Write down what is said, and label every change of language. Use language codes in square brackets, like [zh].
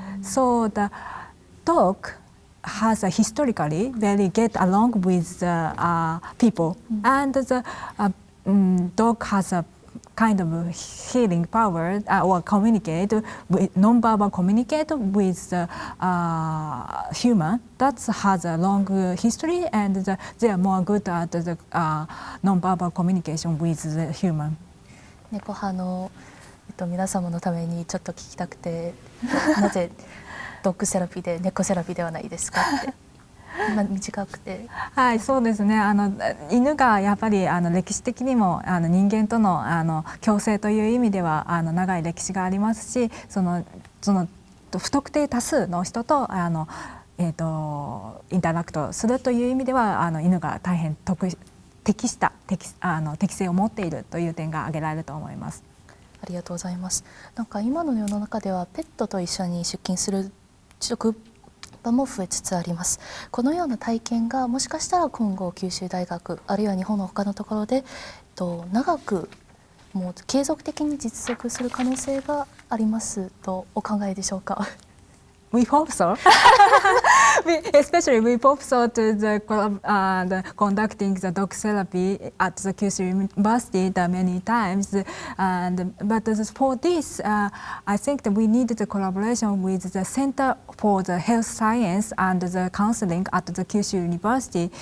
[en] So the dog has historically very get along with the people, and the dog has a kind of healing power or communicate with non-verbal communicate with the human. That has a long history, and they are more good at the non-verbal communication with the human. [ja] 猫派の、皆様のためにちょっと聞きたくて、なぜドッグセラピーで猫セラピーではないですかって。短くて、はい、そうですね。犬がやっぱり歴史的にも人間との共生という意味では長い歴史がありますし、その不特定多数の人とインタラクトするという意味では犬が大変適性を持っているという点が挙げられると思います。ありがとうございます。なんか今の世の中ではペットと一緒に出勤する職場も増えつつあります。このような体験がもしかしたら今後九州大学あるいは日本の他のところで長くもう継続的に実測する可能性がありますとお考えでしょうか。 [en] We hope so. Especially we hope so to the conducting the dog therapy at the Kyushu University many times. But for this, I think that we need the collaboration with the Center for the Health Science and the Counseling at the Kyushu University.